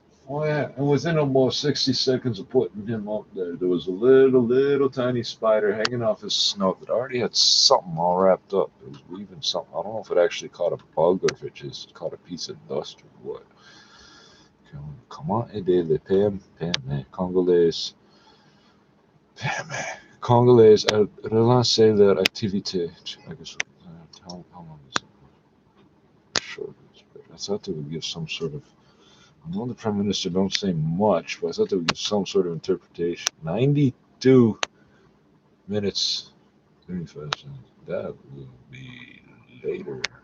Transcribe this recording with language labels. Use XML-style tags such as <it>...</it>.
<en>Oh yeah, and within almost 60 seconds of putting him up there, there was a little tiny spider hanging off his snout that already had something all wrapped up. It was weaving something. I don't know if it actually caught a bug or if it just caught a piece of dust or what.</en> <fr>Comment aider les PME congolaises à relancer leur activité?</fr> <en>I guess, how long is it? Short. I thought they would give some sort of, I know the Prime Minister don't say much, but I thought they would give some sort of interpretation. 92 minutes, 35 seconds. That will be later.</en>